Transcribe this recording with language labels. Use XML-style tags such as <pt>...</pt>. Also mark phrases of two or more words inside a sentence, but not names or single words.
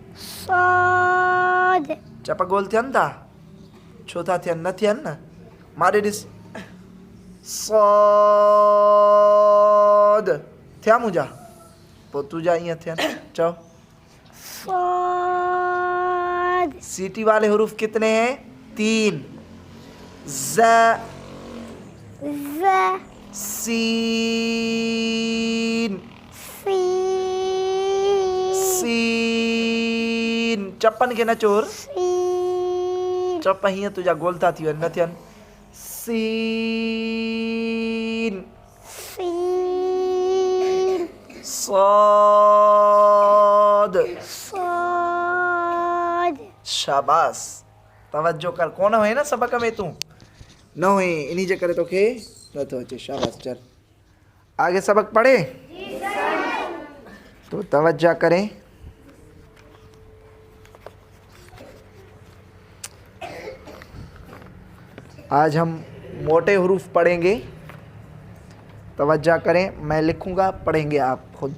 <sd>सॉद। चप गोल थियनि था? छो था थियनि? न थियनि न। माॾे ॾिस। सौद थिया मुंहिंजा पोइ तुंहिंजा ईअं थियनि। चओ। सॉद</sd> <ur>سیٹی والے حروف کتنے ہیں?</ur> <sd>3। ज़ ज़ सीन सीन सीन। चपन के न चोर। सीन चप हीअं तुंहिंजा गोल था थी वञनि, न थियनि। सीन सीन सौद। सॉद। शाबाश। तवज्जो कर। कोन हुए न सबक में तूं? न हुए इन्हीं जे करे तोखे नथो अचे। शाबाश।</sd> <ur>چل آگے سبق پڑھے تو توجہ کریں. آج ہم موٹے حروف پڑھیں گے. توجہ کریں، میں لکھوں گا، پڑھیں گے آپ خود.</ur>